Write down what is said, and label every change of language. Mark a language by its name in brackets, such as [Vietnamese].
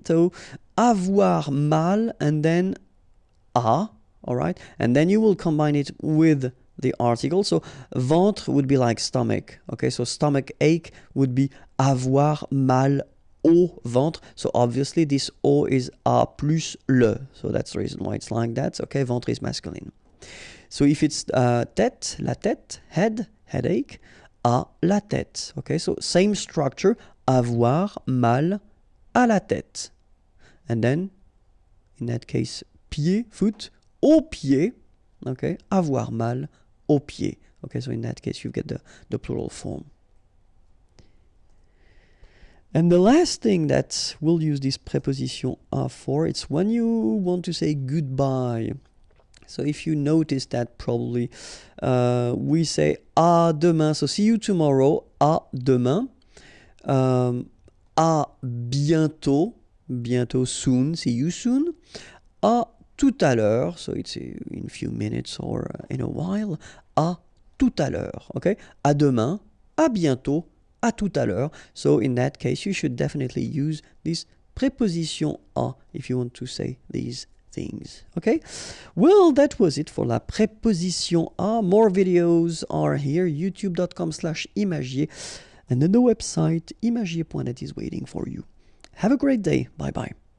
[English] So avoir mal and then à, all right? And then you will combine it with the article. So ventre would be like stomach. Okay, so stomach ache would be [French] avoir mal au ventre. [English] So obviously this au is a plus le. So that's the reason why it's like that. Okay, ventre is masculine. So if it's tête, la tête, head, headache, [French] à la tête. [English] Okay, so same structure, [French] avoir mal à la tête. [English] And then, in that case, pied, foot, [French] au pied. [English] Okay, [French] avoir mal au pied. [English] Okay, so in that case, you get the plural form. And the last thing that we'll use this préposition à for, it's when you want to say goodbye. So if you notice that probably we say [French] à demain, [English] so see you tomorrow, à demain, [French] à bientôt, [English] bientôt soon, see you soon, [French] à tout à l'heure, [English] so it's in a few minutes or in a while, à tout à l'heure, okay? [French] À demain, à bientôt, à tout à l'heure. [English] So in that case, you should definitely use this préposition à if you want to say these things. Okay, well, that was it for [French] la préposition à. [English] More videos are here, youtube.com/imagier, and then the website imagier.net is waiting for you. Have a great day. Bye bye.